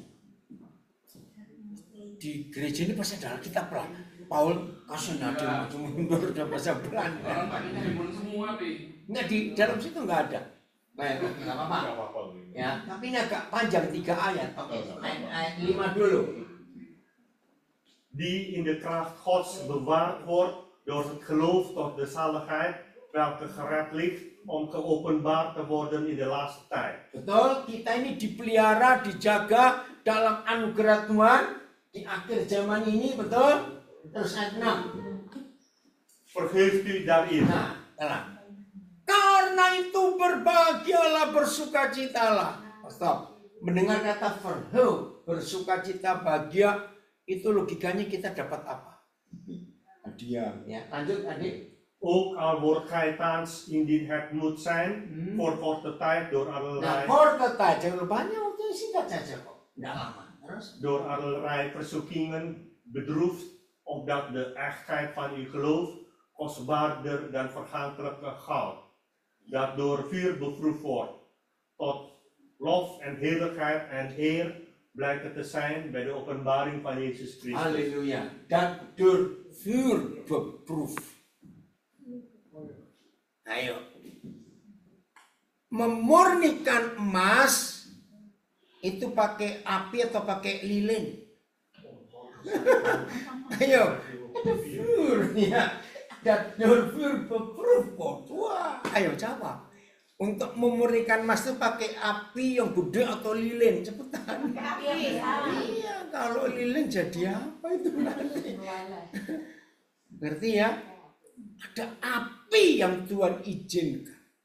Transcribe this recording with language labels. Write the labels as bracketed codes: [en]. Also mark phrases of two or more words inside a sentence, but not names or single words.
[id] Di gereja ini pasti ada kitab lah. Paul kasih nada mundur udah bahasa Belanda. Enggak, di dalam situ enggak ada. Baik, enggak apa-apa. Ya, tapi ini agak panjang 3 ayat. Oke, ayat 5 dulu. [nl] Die in de kracht Gods bewaard wordt door het geloof tot de zaligheid, welke gered ligt om geopenbaard te worden in de laatste tijd. [id] Betul, kita ini dipelihara, dijaga dalam anugerah Tuhan di akhir zaman ini, betul? Terus ayat 6. [nl] Verheugt u daarin. [id] Nah, telah. Karena itu berbahagialah, bersukacitalah. Stop. Mendengar kata verheug, bersukacita, bahagia, itu logikanya kita dapat apa? Hadiah. Ya, lanjut adik. [nl] Ook al wordt gij thans indien het moet zijn, voor korte tijd door [id] Nah, [nl] allerlei, korte tijd, [id] jangan banyak waktu singkat saja kok. Tidak lama. Terus? [nl] door allerlei verzoekingen bedroefd, opdat de echtheid van uw geloof kostbaarder dan vergankelijke goud, dat door vuur beproefd wordt, tot lof en heerlijkheid en eer blijkt te zijn bij de openbaring van Jezus Christus. Halleluja. Dat door vuur beproef. [id] Ayo. Memurnikan emas itu pakai api atau pakai lilin? Ayo. Ada vuur ya. [nl] Dat door vuur beproef wordt. [id] Wah, ayo jawab. Untuk memurnikan emas itu pakai api yang gede atau lilin? Cepetan. Api. Iya, kalau lilin jadi apa itu nanti? Ngerti ya? Ada api yang Tuhan izinkan.